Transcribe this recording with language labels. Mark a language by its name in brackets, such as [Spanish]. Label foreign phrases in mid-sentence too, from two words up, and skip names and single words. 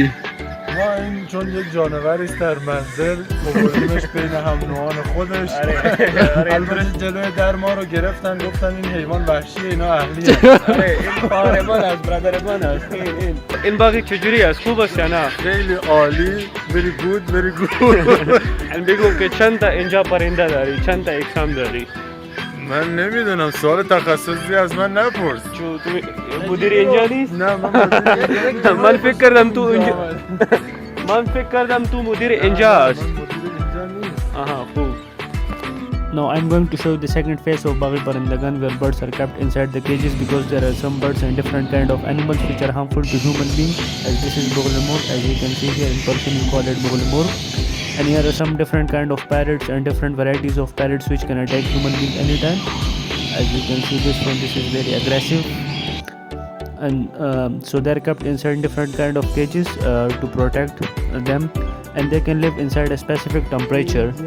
[Persian] این چون یک جانوری است در منزل بردیمش بین هم نوعان خودش. البته جلوی در ما رو گرفتن گفتن این حیوان وحشیه، اینا اهلیه. این قهرمان است، برادرمان است. این باغ چجوری است؟ خوب است یا نه؟ خیلی عالی. [English] very good. [Persian] بگو که چند تا اینجا پرنده داری؟ چند تا اقسام داری؟ من نمیدونم، سوال تخصصی از من نپرس. تو مدیر اینجا نیست؟ نه من من فکر کردم تو مدیر اینجا است. آها خوب. [English] Now I'm going to show you the second phase of [Persian] باغ پرندگان [English] where birds are kept inside the cages because there are some birds and different kind of animals which are harmful to human beings, as this is [Persian] بغل مرغ, [English] as you can see here in Persian you call it [Persian] بغل مرغ, [English] and here are some different kind of parrots and different varieties of parrots which can attack human beings anytime. As you can see this is very aggressive, and so they're kept inside different kind of cages to protect them, and they can live inside a specific temperature.